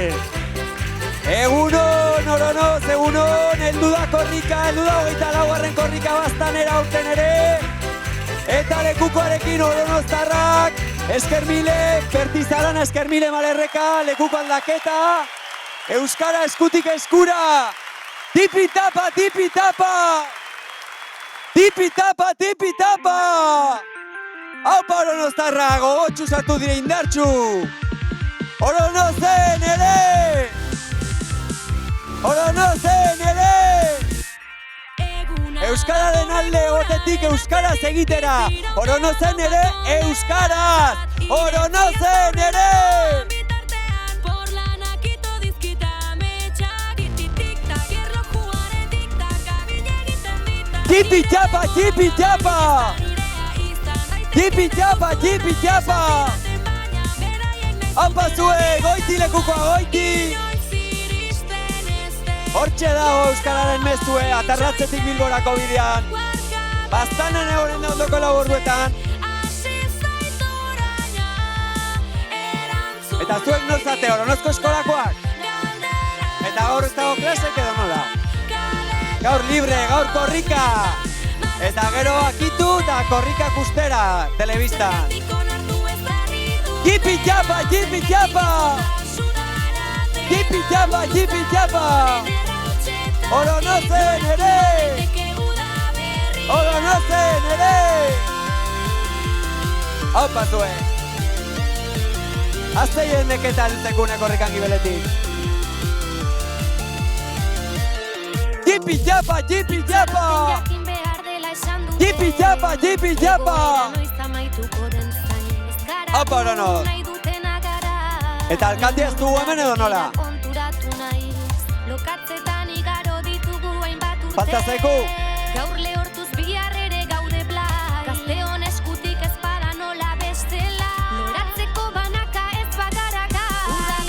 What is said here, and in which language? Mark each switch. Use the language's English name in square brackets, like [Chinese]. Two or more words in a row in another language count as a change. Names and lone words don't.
[Basque] Egunon, oronoz, egunon, heldu da korrika, heldu da 24. korrika baztanera aurten ere. Eta lekukoarekin oronoztarrak, Eskermile, Bertizarana, Eskermile Malerreka, lekuko aldaketa. Euskara eskutik eskura. Tipi-tapa, tipi-tapa. Tipi-tapa, tipi-tapa. Haupa oronoztarra, gogotxu sartu dire indartxu. Oronozen ere. Oronozen ere. Euskararen alde gotetik euskaraz egitera. Oronozen ere euskaraz. Oronozen ere. Tipi-tapa, tipi-tapa. Tipi-tapa, tipi-tapa. Haupa zue, goiti lekukoa, goiti. Hortxe dago euskararen mezue, atarratzetik Bilborako bidean. Baztanen egoren da ondoko laburduetan. Eta zuek norzate, oronozko eskolakoak? Eta gaur ez dago klasek edo nola? Gaur libre, gaur korrika. Eta gero akitu eta korrika kustera, telebistan. Jipi-japa, jipi-japa. Jipi-japa, jipi-japa. Oronozen ere. Oronozen ere. Haupa zuen. Azteien neketan zekune korrikan gibeletik. Jipi-japa, jipi-japa. Jipi-japa, jipi-japa. Haupa oronoz. Eta alkatea ez dugu hemen edo nola? Falta zaiku? Gaur lehortuz bihar ere gaude blai. Gazteon eskutik ez bada nola bestela. Loratzeko banaka ez bagara gai.